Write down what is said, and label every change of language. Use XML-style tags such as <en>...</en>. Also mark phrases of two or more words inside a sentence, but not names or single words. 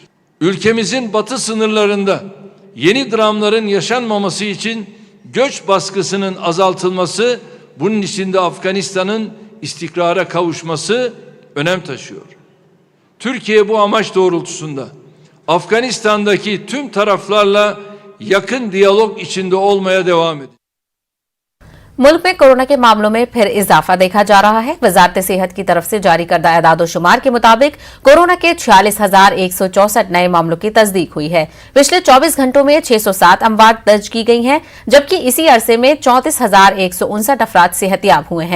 <tr>Ülkemizin batı sınırlarında yeni dramların yaşanmaması için göç baskısının azaltılması, bunun içinde Afganistan'ın istikrara kavuşması önem taşıyor. Türkiye bu amaç doğrultusunda Afganistan'daki tüm taraflarla yakın diyalog içinde olmaya devam ediyor.</tr> <ur>ملک میں کورونا کے معاملوں میں پھر اضافہ دیکھا جا رہا ہے. وزارت صحت کی طرف سے جاری کردہ اعداد و شمار کے مطابق کورونا کے 46,164 نئے معاملوں کی تصدیق ہوئی ہے. پچھلے 24 گھنٹوں میں 607 اموات درج کی گئی ہیں، جبکہ اسی عرصے میں 34,159 افراد صحتیاب ہوئے ہیں.</ur>